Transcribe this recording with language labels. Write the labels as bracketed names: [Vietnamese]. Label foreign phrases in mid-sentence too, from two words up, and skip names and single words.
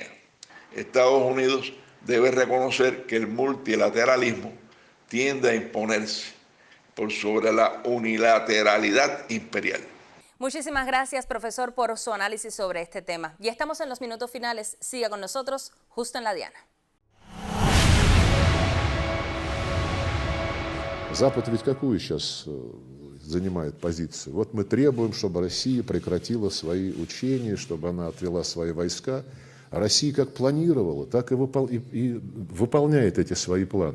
[Spanish] Estados Unidos debe reconocer que el multilateralismo tiende a imponerse por sobre la unilateralidad imperial. Muchísimas gracias, profesor, por su análisis sobre este tema. Ya estamos en los minutos finales. Siga con nosotros, justo en la diana. [Russian] Запад ведь какую сейчас занимает позицию? Вот мы требуем, чтобы Россия прекратила свои учения, чтобы она отвела свои войска. А Россия как планировала, так и выполняет эти свои планы.